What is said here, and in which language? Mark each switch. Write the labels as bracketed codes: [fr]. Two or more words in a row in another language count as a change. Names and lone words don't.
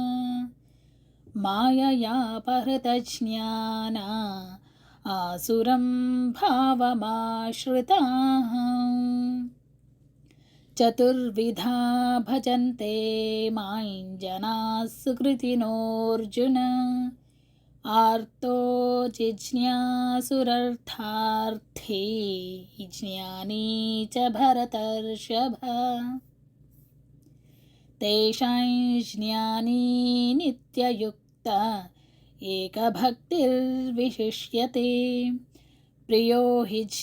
[sa] माययापहृतज्ञाना आसुरं भावमाश्रिताः. चतुर्विधा भजन्ते मां जनाः सुकृतिनोऽर्जुन. आर्तो जिज्ञासुरर्थार्थी ज्ञानी च भरतर्षभ तेषां ज्ञानी नित्ययुक्ता एकभक्तिर्विशिष्यते प्रियो हि